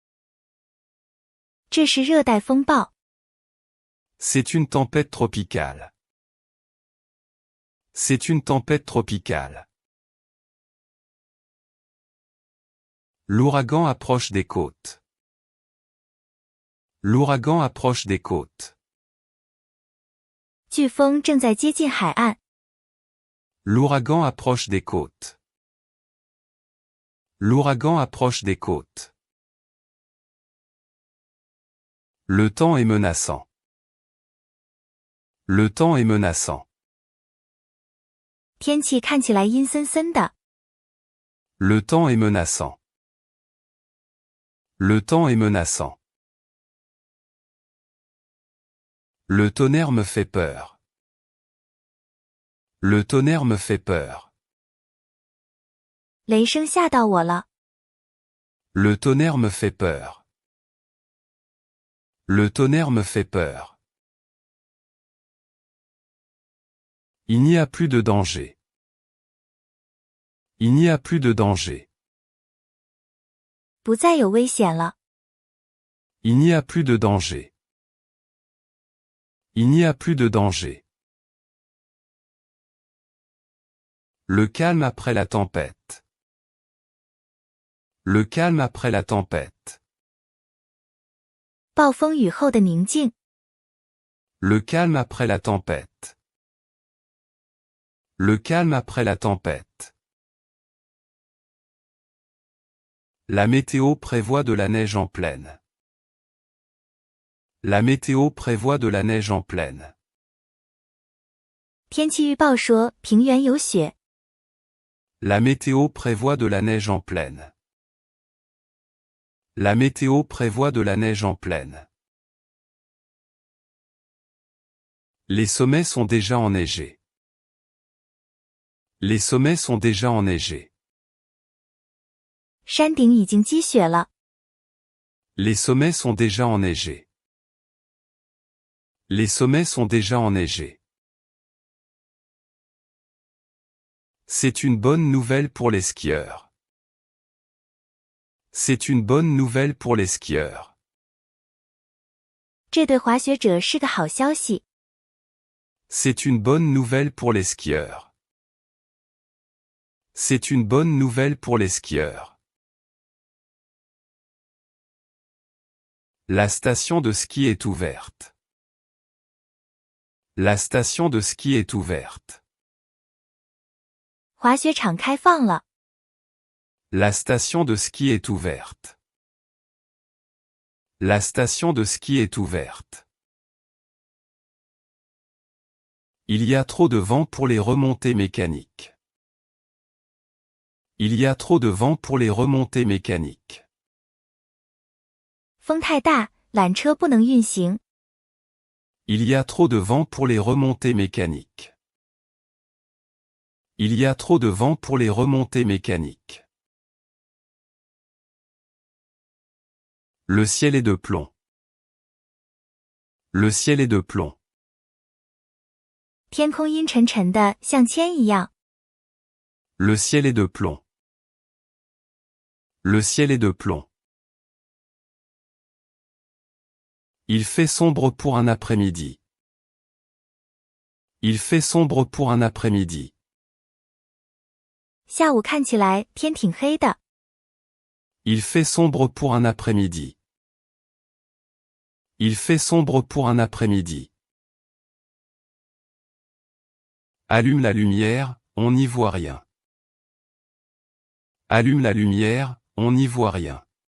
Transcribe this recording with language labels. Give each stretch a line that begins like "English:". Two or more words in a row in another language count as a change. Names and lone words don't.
Chinese: 这是热带风暴。
French: C'est une tempête tropicale. C'est une tempête tropicale. L'ouragan approche des côtes. L'ouragan approche des côtes.
Chinese: 飓风正在接近海岸。
French: L'ouragan approche des côtes. L'ouragan approche des côtes. Le temps est menaçant. Le temps est menaçant.
Chinese: 天气看起来阴森森的。
French: Le temps est menaçant. Le temps est menaçant. Le tonnerre me fait peur. Le tonnerre me fait peur.
Chinese: 雷声吓到我了。
French: Le tonnerre me fait peur. Le tonnerre me fait peur. Il n'y a plus de danger. Il n'y a plus de danger.
Chinese: 不再有危险了。
French: Il n'y a plus de danger. Il n'y a plus de danger. Le calme après la tempête. Le calme après la tempête.
Chinese: 暴风雨后的宁静。
French: Le calme après la tempête. Le calme après la tempête. La météo prévoit de la neige en pleine. La météo prévoit de la neige en pleine.
Chinese: 天气预报说平原有雪。
French: La météo prévoit de la neige en pleine. La météo prévoit de la neige en pleine. Les sommets sont déjà enneigés. Les sommets sont déjà enneigés.
Chinese: 山顶已经积雪了。
French: Les sommets sont déjà enneigés. Les sommets sont déjà enneigés. C'est une bonne nouvelle pour les skieurs. C'est une bonne nouvelle pour les skieurs.
Chinese: 这对滑雪者是个好消息。
French: C'est une bonne nouvelle pour les skieurs. C'est une bonne nouvelle pour les skieurs. La station de ski est ouverte. La station de ski est ouverte.
Chinese: 滑雪场开放了。
French: La station de ski est ouverte. La station de ski est ouverte. Il y a trop de vent pour les remontées mécaniques. Il y a trop de vent pour les remontées mécaniques.
Chinese: 风太大，缆车不能运行。
French: Il y a trop de vent pour les remontées mécaniques. Il y a trop de vent pour les remontées mécaniques. Le ciel est de plomb. Le ciel est de plomb.
Chinese: 天空阴沉沉的，像铅一样。
French: Le ciel est de plomb. Le ciel est de plomb. Il fait sombre pour un après-midi. Il fait sombre pour un après-midi.
Chinese: 下午看起来天挺黑的。
French: Il fait sombre pour un après-midi. Il fait sombre pour un après-midi. Allume la lumière, on n'y voit rien. Allume la lumière, on n'y voit rien.